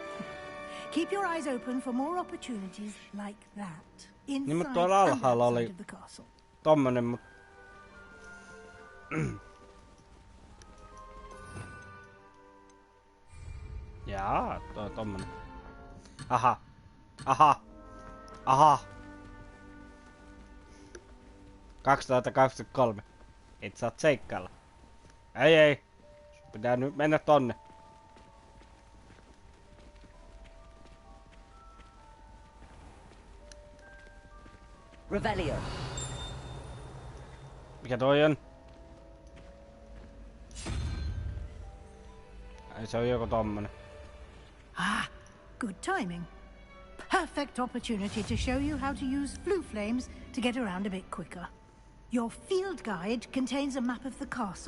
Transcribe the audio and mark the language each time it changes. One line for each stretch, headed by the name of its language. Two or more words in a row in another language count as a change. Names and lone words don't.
English: Keep your eyes open for more opportunities like that.
Finnish: Niin,
English: Inside
Finnish: mutta tuolla
English: and
Finnish: alhaalla
English: outside
Finnish: oli
English: of the castle.
Finnish: tommonen, mut... Jaa, tommonen. Aha. Aha. Aha. 2023. Et saa seikkailla. Ei. Pitää nyt mennä tonne. Revelio. Mikä toi on? Ai se on joku tommonen.
English: Ah, good timing. Perfect opportunity to show you how to use flue flames to get around a bit quicker. Your field guide contains a map of the castle.